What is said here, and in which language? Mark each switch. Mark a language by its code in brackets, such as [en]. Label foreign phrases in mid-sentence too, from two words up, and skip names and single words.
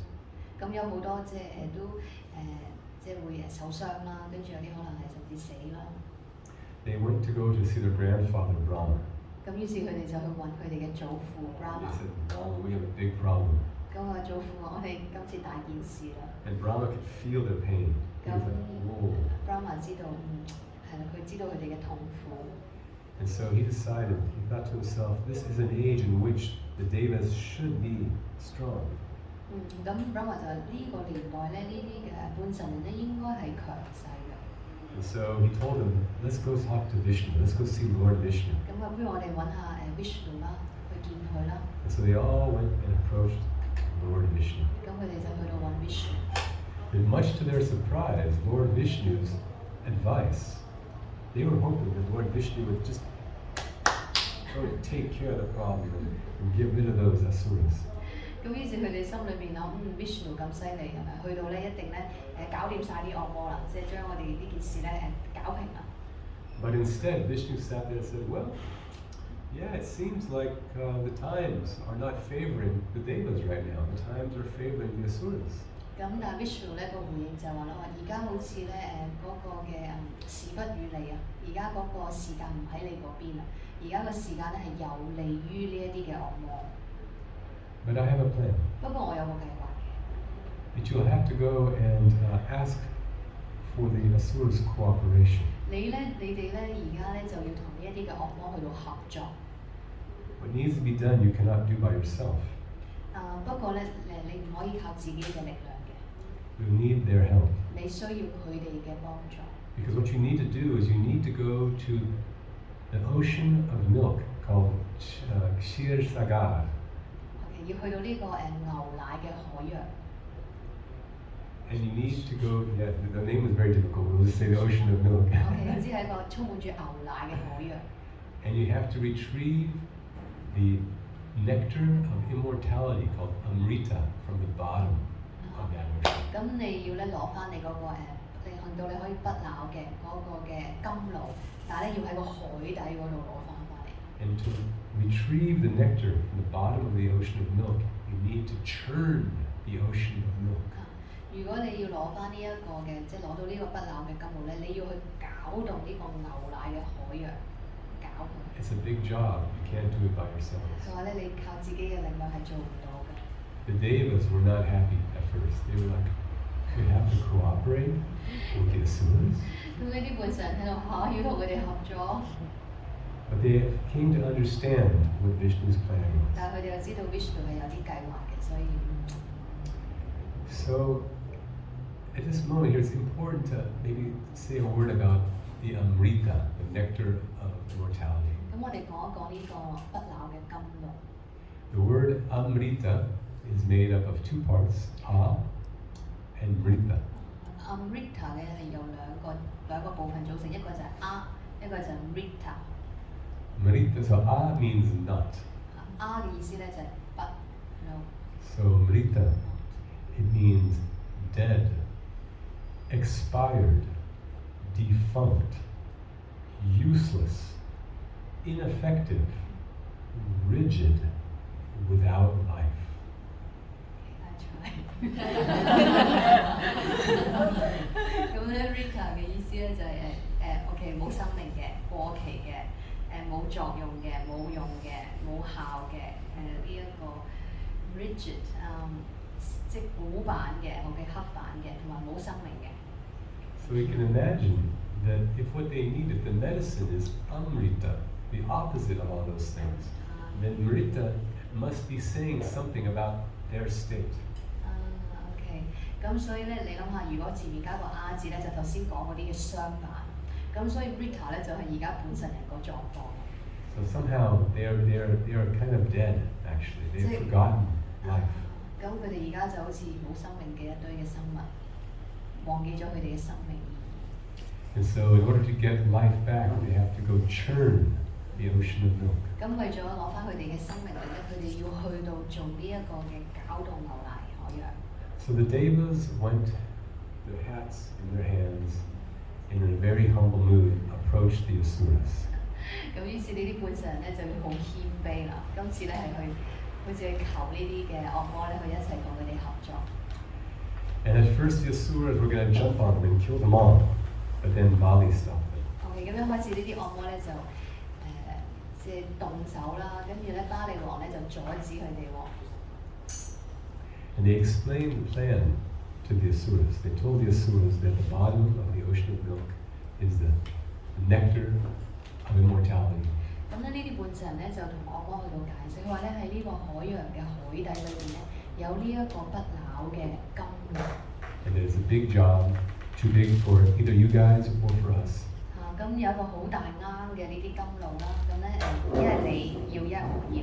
[yue] 咁有好多都即係會受傷啦，跟住有啲可能係甚至死啦。 [en] They went to go to see their grandfather Brahma. [yue] 咁於是佢哋就去揾佢哋嘅祖父 Brahma。 [en] They said, Brahma, we have a big problem. [yue] 咁啊，祖父我哋今次大件事啦。 [en] And Brahma could feel their pain. He was like, whoa. [yue] Brahma 知道，係啦，佢知道佢哋嘅痛苦。 [en] And so he decided, he thought to himself, this is an age in which the Devas should be strong. [yue] 咁 Brahma 就係呢個年代咧，呢啲嘅半神人咧應該係強勢嘅。 [en] And so he told them, let's go talk to Vishnu, let's go see Lord Vishnu. [yue] 咁不如我哋揾下Vishnu 啦，去見佢啦。 [en] And so they all went and approached Lord Vishnu. [yue] 咁佢哋就去到揾 Vishnu。 [en] And much to their surprise, Lord Vishnu's advice, they were hoping that Lord Vishnu would just take care of the problem and get rid of those asuras. [yue] 咁於是佢哋心裏面諗，Vishnu 咁犀利係咪？去到咧一定咧搞掂晒啲惡魔啦，即係將我哋呢件事咧搞平啦。 [en] But instead, Vishnu sat there and said, well, yeah, it seems like the times are not favoring the Devas right now. The times are favoring the asuras. [yue] 咁但係 Vishnu 咧個回應就話啦，而家好似咧嗰個嘅時不與你啊，而家嗰個時間唔喺你嗰邊啊，而家個時間咧係有利於呢一啲嘅惡魔。 [en] But I have a plan. [yue] 不過我有個計劃嘅。 [en] But you'll have to go and ask for the asuras' cooperation. [yue] 你哋咧而家咧就要同呢一啲嘅惡魔去到合作。 [en] What needs to be done, you cannot do by yourself. [yue] 不過咧你唔可以靠自己嘅力量嘅。 [en] You need their help. [yue] 你需要佢哋嘅幫助。 [en] Because what you need to do is you need to go to the ocean of milk called Kshirshagar. [yue] 要去到呢個牛奶嘅海洋。 [en] And you need to go, yeah, the name is very difficult, we'll just say the ocean of milk. [yue] OK， 只係一個充滿住牛奶嘅海洋。 [en] And you have to retrieve the nectar of immortality called Amrita from the bottom of that ocean. [yue] 咁你要咧攞翻你嗰個令到你可以不朽嘅嗰個嘅甘露，但係咧要喺個海底嗰度攞翻翻嚟。 [en] And to retrieve the nectar from the bottom of the ocean of milk, you need to churn the ocean of milk. [yue] 如果你要攞翻呢一個嘅，即係攞到呢個不朽嘅甘露咧，你要去攪動呢個牛奶嘅海洋，攪佢。 [en] It's a big job. You can't do it by yourself. [yue] 佢話咧，你靠自己嘅力量係做唔到嘅。 [en] The Devas were not happy at first. They were like, we have to cooperate with the asuras. [yue] 咁呢啲半神喺度要同佢哋合作。 [en] But they came to understand what Vishnu's plan was. [yue] 但係佢哋又知道 Vishnu 係有啲計劃嘅，所以。 [en] So, at this moment here, it's important to maybe say a word about the Amrita, the nectar of immortality. [yue] 咁我哋講一講呢個不朽嘅甘露。 [en] The word Amrita is made up of two parts, A and Mrita. [yue] Amrita 咧係由兩個部分組成，一個就係 A， 一個就係 Mrita。 [en] Mrita, so A means not. [yue] A 嘅意思咧就係不 ，no。 [en] So Mrita, it means dead, expired, defunct, useless, ineffective, rigid, without life. I try. [yue] 咁咧 Rita 嘅意思咧就係OK 冇生命嘅、過期嘅、冇作用嘅、冇用嘅、冇效嘅呢一個 rigid 即係古板嘅、OK 刻板嘅，同埋冇生命嘅。 [en] So we can imagine that if what they need, if the medicine is amrita, the opposite of all those things, then mrita must be saying something about their state. [yue] OK， 咁所以咧，你諗下，如果前面加個啊字咧，就頭先講嗰啲嘅相反。咁所以 Rita 咧就係而家本神人個狀況。 [en] So somehow they are kind of dead. Actually, they've forgotten life. [yue] 咁佢哋而家就好似冇生命嘅一堆嘅生物，忘記咗佢哋嘅生命意義。 [en] And so, in order to get life back, they have to go churn the ocean of milk. [yue] 咁為咗攞翻佢哋嘅生命力咧，佢哋要去到做呢一個嘅攪動牛奶海洋。 [en] So the devas went, their hats in their hands, in a very humble mood, approached the asuras. [yue] 咁於是呢啲本神人咧就會好謙卑啦。今次咧係去好似去求呢啲嘅惡魔咧，去一齊同佢哋合作。 [en] And at first the asuras were going to jump on them and kill them all, but then Bali stopped them. [yue] OK， 咁一開始呢啲惡魔咧就即係動手啦，跟住咧巴利王咧就阻止佢哋喎。 [en] And they explained the plan to the asuras. They told the asuras that the bottom of the ocean of milk is the nectar of immortality. [yue] 咁咧呢啲本神咧就同惡魔去到解釋，佢話咧喺呢個海洋嘅海底裏邊咧有呢一個不朽嘅甘露。 [en] And it is a big job, too big for either you guys or for us. [yue] 咁有一個好大啱嘅呢啲甘露啦，咁咧一係你要，一係我要。